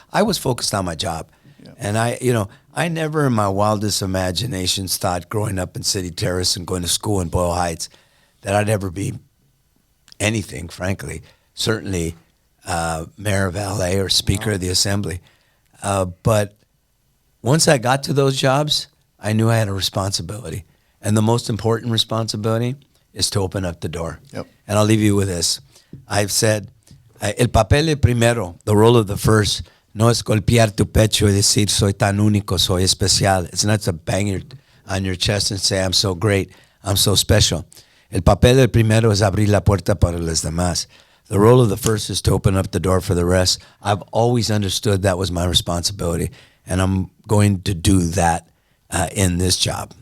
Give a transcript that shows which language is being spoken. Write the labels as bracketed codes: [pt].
[en] I was focused on my job. And I never in my wildest imaginations thought growing up in City Terrace and going to school in Boyle Heights that I'd ever be anything, frankly. Certainly mayor of LA or speaker of the assembly. But once I got to those jobs, I knew I had a responsibility. And the most important responsibility is to open up the door. Yep. And I'll leave you with this. I've said, [es] el papel de primero, [en] the role of the first, [es] no es golpear tu pecho y decir, soy tan único, soy especial. [en] It's not to bang on your chest and say, I'm so great, I'm so special. [es] El papel del primero es abrir la puerta para los demás. [en] The role of the first is to open up the door for the rest. I've always understood that was my responsibility, and I'm going to do that in this job.